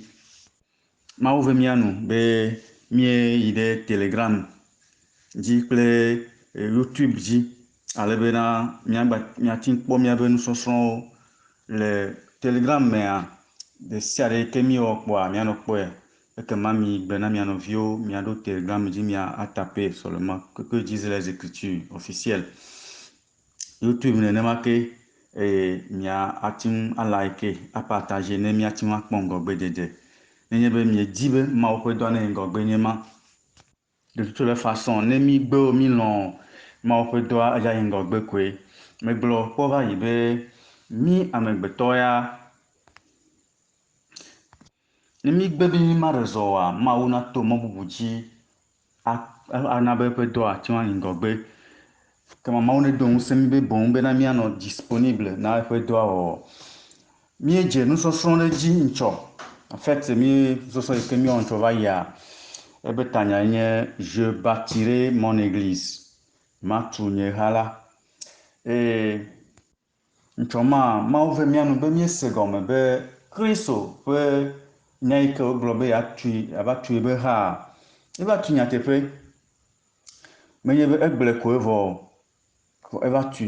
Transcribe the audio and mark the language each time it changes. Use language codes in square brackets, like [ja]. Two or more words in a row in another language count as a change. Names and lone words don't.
[ee] Mawu ve mía nu be míeyi ɖe Telegram dzi kple YouTube dzi ale bena míate ŋu kpɔ míabe nusɔsrɔ̃wo le Telegram mea. De sia ɖe ke míewɔ kpɔa míanɔ kpɔe. Ekema mi gbe na mia nɔviwo míaɖo Telegram dzi mia atape [fr] seulement que disent les Écritures officielles. [ee] YouTube nenema ke mia ate ŋu alike, apartage ne míate ŋu akpɔ ŋgɔgbedede. Nenye be miedi be Mawu ƒe dɔ ne ŋgɔgbe nye ma. [fr] De toutes les façons, [ee] ne mi gbewo mi lɔ̃ Mawu ƒe dɔa edza yi ŋgɔgbe koe. Megblɔ kpɔ va yi be mi amegbetɔ ya, ne mi gbe be mi ma ɖe zɔ oa, Mawu na to mɔ bubu dzi ana be eƒe dɔ ate ŋu ayi ŋgɔgbe. Kema Mawu ne do ŋusẽ mi be boŋ bena míanɔ disponible na eƒe dɔa wɔwɔ. Míedze nusɔsrɔ̃ ɖe dzi ŋtsɔ. [fr] En fait, [ee] mi nusɔsrɔ̃ yi ke míewɔ ŋtsɔ va yia, ebe tanya nye [fr] Je bâtirai mon église. [ee] Matu nye ha la. Ŋtsɔ ma, Mawu ve mía nu be míese gɔme be Kristo ƒe nya yi ke wogblɔ be ava tui be ha, eva tu nyateƒe. Menye be egblɔe ko evɔ eva tui.